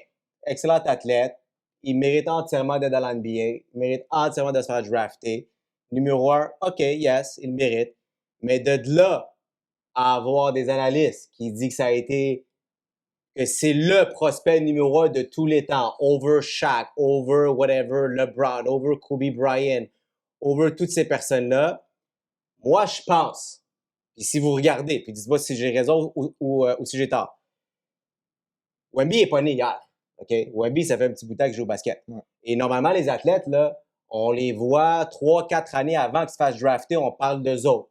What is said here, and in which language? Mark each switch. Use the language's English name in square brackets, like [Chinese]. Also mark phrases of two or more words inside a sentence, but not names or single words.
[French] Excellent athlète. Il mérite entièrement d'être dans la NBA. Il mérite entièrement de se faire drafter. Numéro 1, [English] OK, yes, [French] il mérite. Mais de là à avoir des analystes qui disent que ça a été que c'est le prospect numéro 1 de tous les temps, [English] over Shaq, over whatever, LeBron, over Kobe Bryant, [French] over toutes ces personnes-là, moi, je pense, puis si vous regardez, puis dites-moi si j'ai raison ou si j'ai tort, Wemby n'est pas né hier. OK? Wemby, ça fait un petit bout de temps qu'il joue au basket. Ouais. Et normalement, les athlètes, là, on les voit 3-4 années avant qu'ils se fassent drafter, on parle d'eux autres.